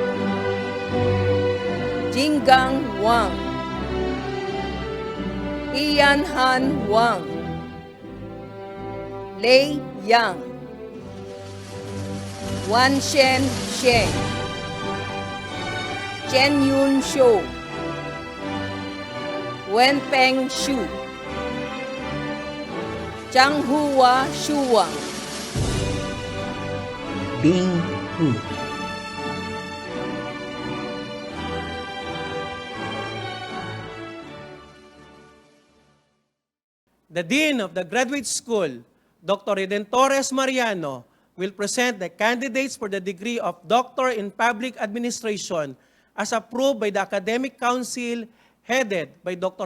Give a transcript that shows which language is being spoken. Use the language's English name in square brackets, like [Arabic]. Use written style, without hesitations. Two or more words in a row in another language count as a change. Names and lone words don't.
[English] Jinggang Wang, Ian Han Wang, Lei Yang, Wan Shen Sheng, Chen Yun Shou, Wen Peng Shu, Zhang Hua Shuang, Bing Hu, The Dean of the Graduate School, Dr. Redentores Mariano, will present the candidates for the degree of Doctor in Public Administration as approved by the Academic Council headed by Dr.